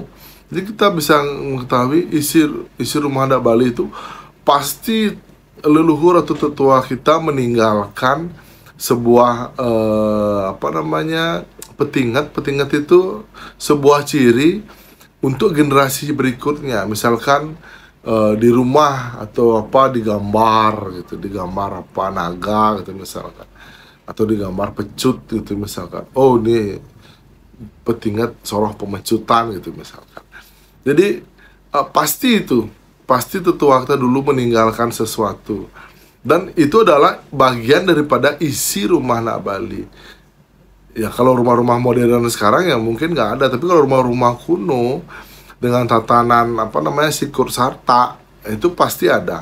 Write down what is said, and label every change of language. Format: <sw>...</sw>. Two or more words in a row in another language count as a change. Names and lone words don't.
<id>Jadi kita bisa mengetahui isi rumah adat Bali itu pasti leluhur atau tetua kita meninggalkan sebuah apa namanya, petinggat. Petinggat itu sebuah ciri untuk generasi berikutnya. Misalkan di rumah atau apa digambar gitu, digambar apa naga gitu misalkan, atau digambar pecut gitu misalkan. Oh, ini petinggat soroh pemecutan gitu misalkan. Jadi pasti tetua kita dulu meninggalkan sesuatu, dan itu adalah bagian daripada isi rumah anak Bali. Ya, kalau rumah-rumah modern sekarang ya mungkin nggak ada, tapi kalau rumah-rumah kuno dengan tatanan apa namanya, sikur sarta, itu pasti ada.</id>